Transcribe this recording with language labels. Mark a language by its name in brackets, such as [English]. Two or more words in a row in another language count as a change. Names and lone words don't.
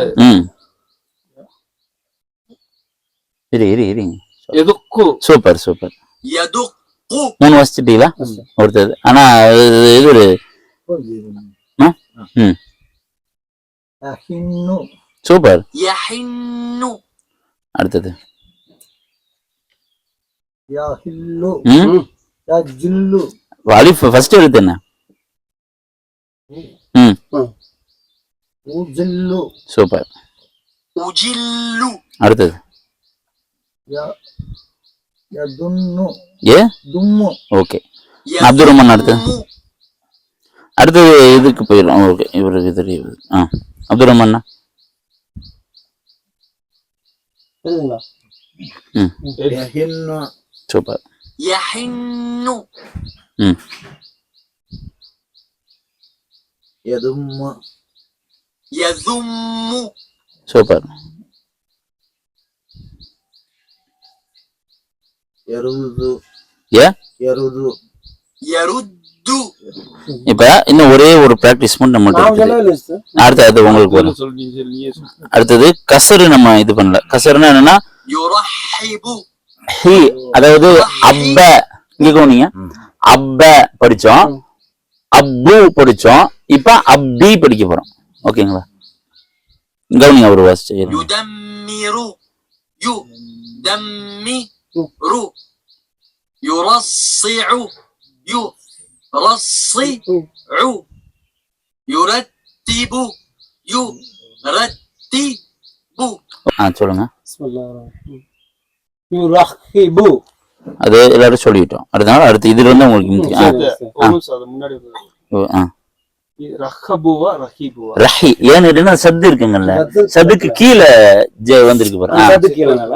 [Tamil] ம். இரு. எதுக்கு சூப்பர் சூப்பர். [Arabic] يدق [Tamil] 3 வச்சிட்டீங்களா? ஒருத்தது. ஆனா இது ஒரு ம். சூப்பர். [Arabic] يحن [Tamil] அடுத்தது [Arabic] يحل يجل [Tamil] அலிஃப் ஃபர்ஸ்ட் எழுத்து என்ன? ம். [Arabic] يجل [Tamil] சூப்பர். [Arabic] أجل [Tamil] அடுத்தது [Arabic] يدن ஏ. دم [Tamil] ஓகே, அப்துல் ரஹ்மான். அடுத்தது இதுக்கு போயிடலாம். ஓகே, இவருக்கு தெரியுது. அப்துல் ரஹ்மான். ம். [Arabic] يحن [Tamil] சூப்பர். [Arabic] يحن ம். يدم يذم [Tamil] சூப்பர். [Arabic] يرد ஏ. يرد يرد. [Tamil] இப்ப இன்னும் ஒரே ஒரு பிராக்டிஸ் மட்டும் நம்மள்ட்ட இருக்குது. அடுத்தது உங்களுக்கு வரும். அடுத்தது கசரு நம்ம இது பண்ணல. கசருன்னா என்னன்னா [Arabic] يرحب [Tamil] ஹி, அதாவது அப்ப. இங்க கவனிங்க, அப்ப படிச்சோம், அப்பு படிச்சோம், இப்ப அப்பி படிக்க போறோம். ஓகேங்களா? கவனிங்க, ஒரு வாசிச்சு. [Arabic] يدمر يدمر يرصع يرصع يرتب يرتب. [Tamil] சொல்லுங்க. [Arabic] யுரஹிபு. [Tamil] அது எல்லாரும் சொல்லிட்டோம். அடுத்து இதுல இருந்து உங்களுக்கு முன்னாடி [Arabic] ரஹி. [Tamil] ஏன்னு கேட்டீங்கன்னா சத்து இருக்குங்கல்ல, சத்துக்கு கீழே வந்திருக்கு பாரு.